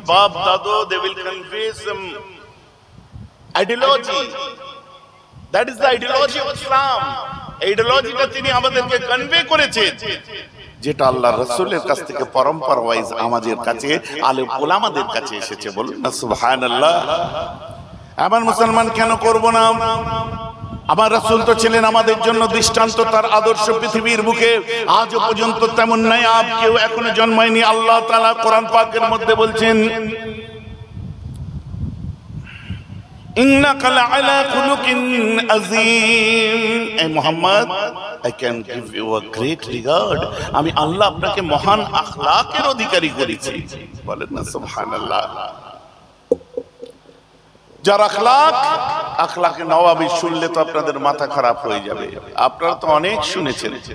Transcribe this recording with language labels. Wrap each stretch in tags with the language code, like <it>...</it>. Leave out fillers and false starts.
<bn>বাপ দাদু</bn> <en>they will convey some ideology, that is the ideology of Islam।</en> <bn>আইডিওলজিটা তিনি আমাদেরকে কনভে করেছেন, যেটা আল্লাহ রাসূলের কাছ থেকে পরম্পরা ওয়াইজ আমাদের কাছে আলেম ওলামাদের কাছে এসেছে। বলুন না সুবহানাল্লাহ। আমার মুসলমান কেন করব না? আমার রাসূল তো ছিলেন আমাদের জন্য দৃষ্টান্ত, তার আদর্শ পৃথিবীর বুকে আজও পর্যন্ত তেমন নায়াব কেউ এখনো জন্মায়নি। আল্লাহ তাআলা কোরআন পাকের মধ্যে বলছেন,</bn> <ar>ইন্নাকা লাআলা খুলুকিন আযীম।</ar> <en>এ Muhammad, I can give you a great regard।</en> <bn>আমি আল্লাহ আপনাকে মহান আখলাকের অধিকারী করেছি। বলেন না সুবহানাল্লাহ। যার আখলাকে নওয়াবি শুনলে তো আপনাদের মাথা খারাপ হয়ে যাবে। আপনারা তো অনেক শুনেছেন।</bn>